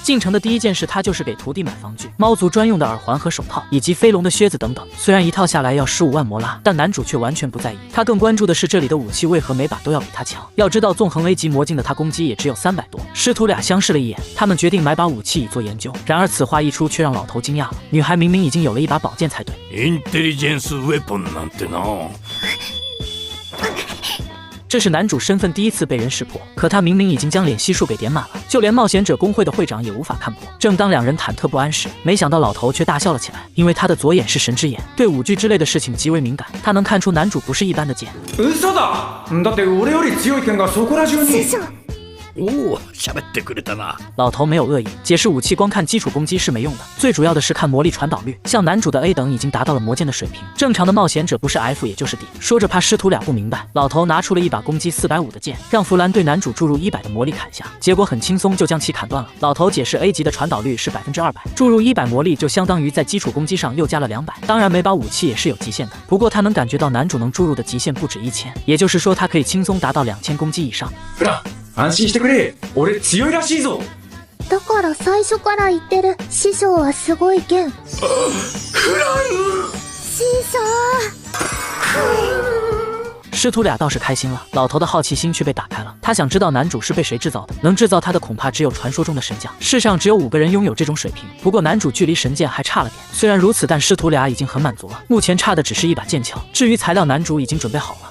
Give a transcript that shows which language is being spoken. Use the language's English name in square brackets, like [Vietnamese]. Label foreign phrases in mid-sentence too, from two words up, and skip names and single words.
[Chinese] 进城的第一件事，他就是给徒弟买防具、猫族专用的耳环和手套，以及飞龙的靴子等等。虽然一套下来要15万魔拉，但男主却完全不在意。他更关注的是这里的武器为何每把都要比他强。要知道，纵横 A 级魔境的他攻击也只有300多。师徒俩相视了一眼，他们决定买把武器以做研究。然而此话一出，却让老头惊讶了。女孩明明已经有了一把宝剑才对。 [Japanese] インテリジェンスウェポンなんてな。 [Chinese] 这是男主身份第一次被人识破，可他明明已经将脸悉数给点满了，就连冒险者工会的会长也无法看破。正当两人忐忑不安时，没想到老头却大笑了起来，因为他的左眼是神之眼，对武具之类的事情极为敏感，他能看出男主不是一般的剑。 [Japanese] 嘘だ。だって俺より強い剣がそこら中に。おお、喋ってくれたな。 [Chinese] 老头没有恶意，解释武器光看基础攻击是没用的，最主要的是看魔力传导率。像男主的 A 等已经达到了魔剑的水平，正常的冒险者不是 F 也就是 D。说着怕师徒俩不明白，老头拿出了一把攻击450的剑，让弗兰对男主注入100的魔力砍下，结果很轻松就将其砍断了。老头解释 A 级的传导率是200%，注入100魔力就相当于在基础攻击上又加了200。当然每把武器也是有极限的，不过他能感觉到男主能注入的极限不止1000，也就是说他可以轻松达到2000攻击以上。 [Japanese] 安心してくれ。俺強いらしいぞ。だから最初から言ってる。師匠はすごい剣。フラン。師匠。 [Chinese] 师徒俩倒是开心了，老头的好奇心却被打开了。他想知道男主是被谁制造的，能制造他的恐怕只有传说中的神将。世上只有5个人拥有这种水平，不过男主距离神剑还差了点。虽然如此，但师徒俩已经很满足了。目前差的只是一把剑鞘，至于材料，男主已经准备好了。